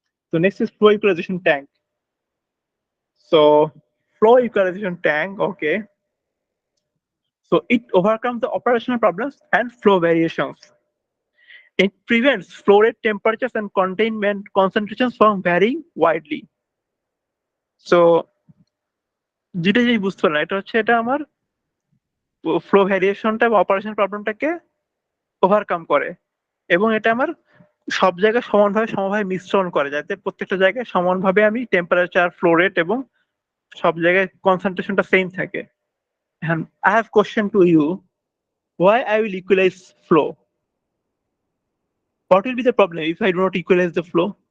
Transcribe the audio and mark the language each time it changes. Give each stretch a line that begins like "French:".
English: So next is flow equalization tank. So flow equalization tank. Okay. So it overcomes the operational problems and flow variations. It prevents flow rate, temperatures, and containment concentrations from varying widely.
Bangla: So যেটা যে বুঝতে পারলাম, এটা হচ্ছে এটা আমার flow ভ্যারিয়েশনটা বা operation প্রবলেমটাকে overcome করে, এবং এটা আমার সব জায়গায় সমভাবে মিশ্রণ করে, যাতে প্রত্যেকটা জায়গায় সমানভাবে আমি টেম্পারেচার, ফ্লো রেট এবং সব জায়গায় কনসেন্ট্রেশনটা সেম থাকে।
English: And I have question to you, why I will equalize flow? What will be the problem if I do not equalize the flow?